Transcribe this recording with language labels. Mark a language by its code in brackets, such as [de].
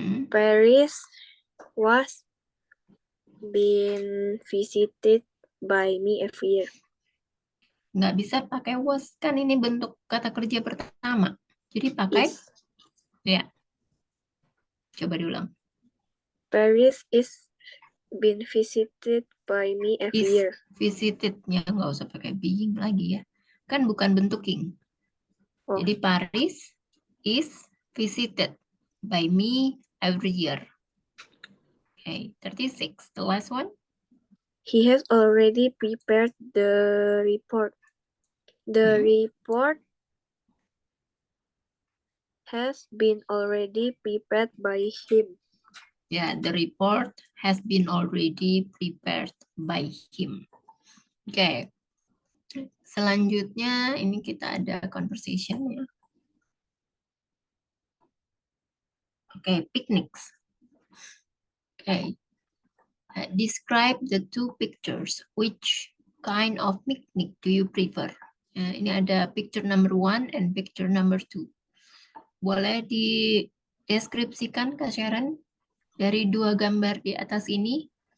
[en] Paris was being visited by me every year. [id] Nggak bisa pakai was, kan ini bentuk kata kerja pertama. Jadi pakai ya. Coba diulang. [en] Paris is being visited by me every year. [id] Visitednya nggak usah pakai being lagi ya. Kan bukan bentuking. Jadi [en] Paris is visited by me every year. Okay, 36. The last one. He has already prepared the report. The report has been already prepared by him. Yeah, the report has been already prepared by him. Okay. [id] Selanjutnya ini kita ada conversation ya. [en] Okay, picnics. Okay. Describe the two pictures. Which kind of picnic do you prefer? [id] Ini ada [en] picture number 1 and picture number 2. [id] Boleh dideskripsikan Kak Sharon dari dua gambar di atas ini?